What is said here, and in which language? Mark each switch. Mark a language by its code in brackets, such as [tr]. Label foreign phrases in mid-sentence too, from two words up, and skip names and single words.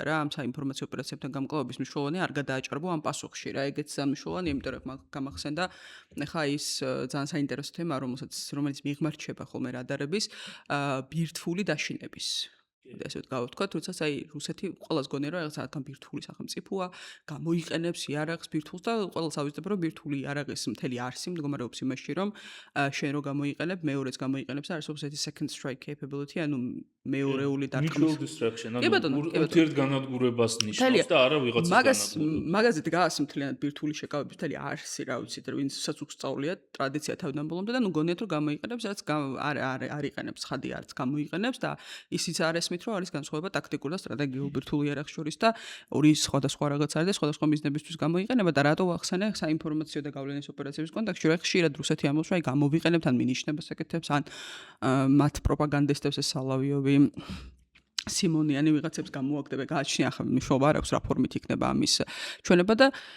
[ka] რა ამ საინფორმაციო ოპერაციებთან გამკლავების მნიშვნელოვანი არ გადააჭარბო ამ პასუხში რა, ეგეც მნიშვნელოვანია, იმიტომ რომ გამახსენდა ეხლა ის ძალიან საინტერესო თემა, რომელიც მიღმარჩება ხოლმე რადარების ბირთვული დაშინების ესე გავთქვათ, როდესაც აი რუსეთი ყველას გონია რომ რაღაც რადგან ბირთვული სახელმწიფოა, გამოიყენებს იარაღს ბირთვულს და ყველას ავიზრდება რომ ბირთვული იარაღის მთელი არსი მდგომარეობს იმაში რომ შენ რო გამოიყენებ, მეორეც გამოიყენებს და არსებობს ერთი [en] second strike capability, [ka] ანუ მეორეული დარტყმის [en] mutual destruction, [ka] კი ბატონო, კი ბატონო. ურთიერთგანადგურებას ნიშნავს და არა ვიღაცის განადგურებას. მაგაზე დგას მთლიანად ბირთვული შეკავების მთელი არსი, რა ვიცით, ვინცაც უგსწავლია ტრადიცია თავიდან ბოლომდე და ნუ გონიათ რომ გამოიყენებს, რაც არ იყენებს, ხადი არც გამოიყენებს და ისიც არ ესმით რომ არის განსხვავება ტაქტიკურ და სტრატეგიულ ბირთვულ იარაღს შორის და ორი სხვადასხვა რაღაც არის და სხვადასხვა მიზნებისთვის გამოიყენება და რატო ახსენე საინფორმაციო და გავლენის ოპერაციების კონტექსტში რა ხშირად რუსეთი ამბობს რომ აი გამოვიყენებთ ან მინიშნებას აკეთებს ან მათ პროპაგანდისტებს ეს სალავიოვი სიმონიანი ვიღაცებს გამოაგდება გააჩნია ახლა მნიშვნელობა არ აქვს რა ფორმით იქნება ამის ჩვენება და